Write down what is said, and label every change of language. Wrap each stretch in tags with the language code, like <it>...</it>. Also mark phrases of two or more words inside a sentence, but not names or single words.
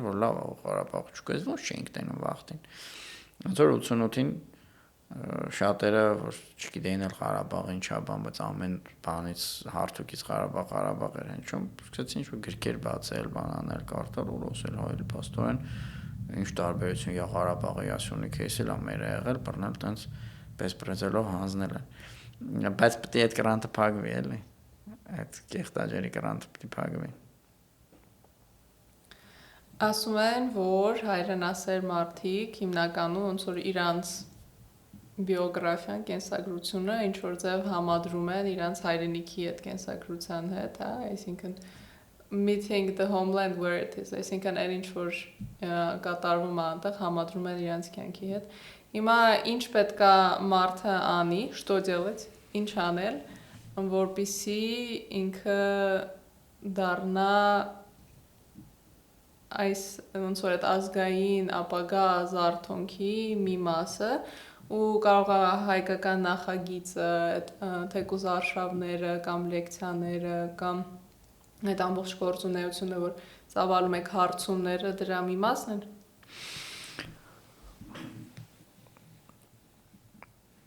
<hy>որ լավ է Ղարաբաղը չկա ես ոնց չենք տենում վախտին ոնց որ 88-ին շատերը որ չգիտեին էլ Ղարաբաղը ինչա բան բայց ամեն բանից հարթուկից Ղարաբաղ էր հնչում սկսեցին ինչ-որ գրքեր բացել բանանել կարդալ ու լսել հայել փաստորեն ինչ տարբերություն յա Ղարաբաղի ասյունի քեյսը լա մեր եղել բռնել տենց պես պրեզելով հանձնել են բայց պետք է այդ կրանտը փակվի էլի այդ կեղտաջերի կրանտը պետք է փակվի ասում են որ հայրենասեր մարդիկ հիմնականում ոնց որ իրանց բիոգրաֆիան, կենսագրությունը ինչ որ ձև համադրում են իրանց հայրենիքի հետ կենսագրության հետ, հա, այսինքն</hy> <en>meeting the homeland where it is,</en> <hy>այսինքն այն ինչ որ կատարվում է այնտեղ համադրում են իրանց կյանքի հետ։ Հիմա ինչ պետքա մարդը անի,</hy> <ru>что делать,</ru> <hy>ինչ անել, որպեսզի ինքը դառնա այս ոնց որ այդ ազգային ապագա զարթոնքի մի մասը ու կարող է հայկական նախագիծը, թեկուզ արշավները կամ լեկցիաները կամ այդ ամբողջ գործունեությունը, որ ծավալում եք հարցումները, դրա մի մասն են։</hy>